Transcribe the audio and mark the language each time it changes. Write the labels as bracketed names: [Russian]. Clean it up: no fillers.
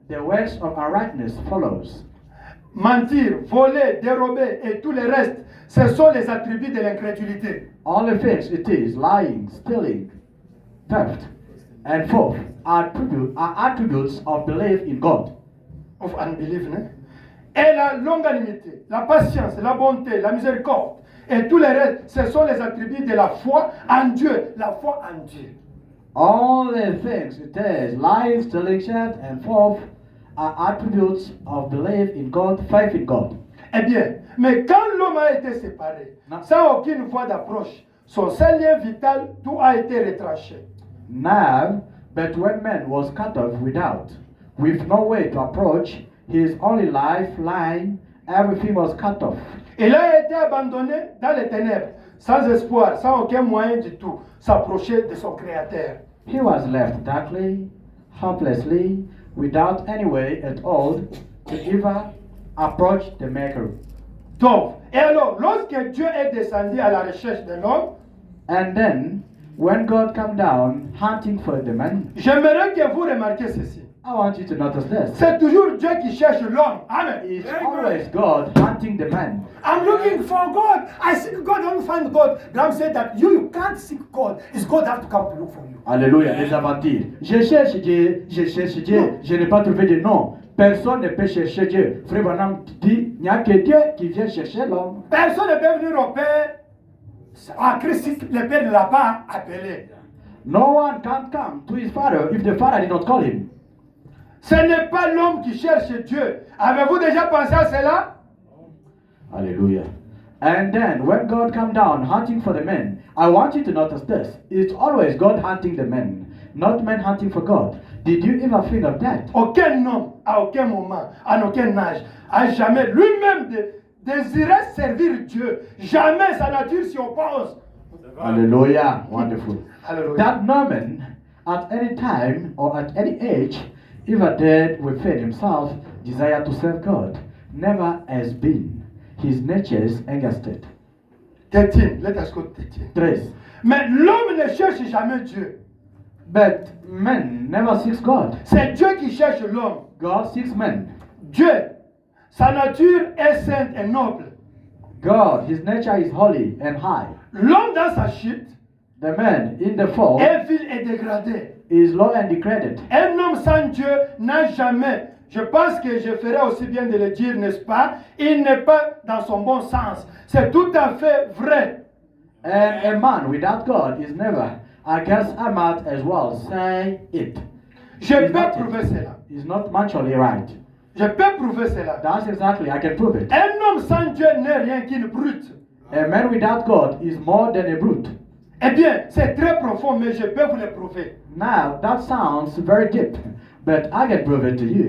[English] the works of unrighteousness follows. [French] Mentir, voler, dérober et tout le reste, ce sont les attributs de l'incrédulité. [English] All the things it is, lying, stealing, theft, and forth, are attributes of belief in God. Of unbelief, né? [French] Et la longanimité, la patience, la bonté, la miséricorde et tout le reste, ce sont les attributs de la foi en Dieu. La foi en Dieu. [English] All the things it is, lying, stealing, theft, and forth, are attributes of belief in God, faith in God. [French] Eh bien, mais quand l'homme a été séparé, Non. sans aucune voie d'approche, son seul lien vital, tout a été retranché. [English] Now, but when man was cut off with no way to approach his only lifeline, everything was cut off. [French] Il a été abandonné dans les ténèbres, sans espoir, sans aucun moyen du tout, s'approcher de son Créateur. [English] He was left darkly, helplessly, without any way at all to ever approach the Maker. [French] Donc, et alors, lorsque Dieu est descendu à la recherche de l'homme, [English] And then, when God came down hunting for the man, [French] j'aimerais que vous remarquiez ceci. [English] I want you to notice this. [French] C'est toujours Dieu qui cherche l'homme. [English] Amen. It's always God hunting the man. I'm looking for God. I seek God, I don't find God. Graham said that you can't seek God. It's God that have to come to look for you. [French] Alléluia, les aventures. Je cherche Dieu, je n'ai pas trouvé de nom. Personne ne peut chercher Dieu. Frère Branham dit, il n'y a que Dieu qui vient chercher l'homme. Personne ne peut venir au Père. Ah, Christ, le Père ne l'a pas appelé. [English] No one can come to his father if the father did not call him. [French] Ce n'est pas l'homme qui cherche Dieu. Avez-vous déjà pensé à cela? [English] Hallelujah. And then when God come down hunting for the man, I want you to notice this. It's always God hunting the man, not man hunting for God. Did you ever think of that? [French] Aucun homme, à aucun moment, à aucun âge, a jamais lui-même désiré servir Dieu. Jamais sa nature s'y oppose. [English] Hallelujah. Wonderful. Hallelujah. That no man at any time or at any age ever dared within himself desire to serve God. Never has been. His nature is against it. 13, let us go to 13. 3. [French] Mais l'homme ne cherche jamais Dieu. [English] But man never seeks God. [French] C'est Dieu qui cherche l'homme. [English] God seeks man. [French] Dieu, sa nature est sainte et noble. [English] God, his nature is holy and high. [French] L'homme dans sa chute [English] The man in the fall [French] est vil et dégradé. [English] is low and degraded. [French] Un homme sans Dieu n'a jamais, je pense que je ferais aussi bien de le dire, n'est-ce pas? Il n'est pas dans son bon sens. C'est tout à fait vrai. [English] And a man without God is never. I guess I might as well say it. [French] Je [English] It's [French] peux [English] not [French] prouver [English] it. [French] cela. [English] It's not mutually right. [French] Je peux prouver cela. [English] That's exactly, I can prove it. [French] Un homme sans Dieu n'est rien qu'une brute. [English] A man without God is more than a brute. [French] Eh bien, c'est très profond, mais je peux vous le prouver. [English] Now, that sounds very deep, but I can prove it to you.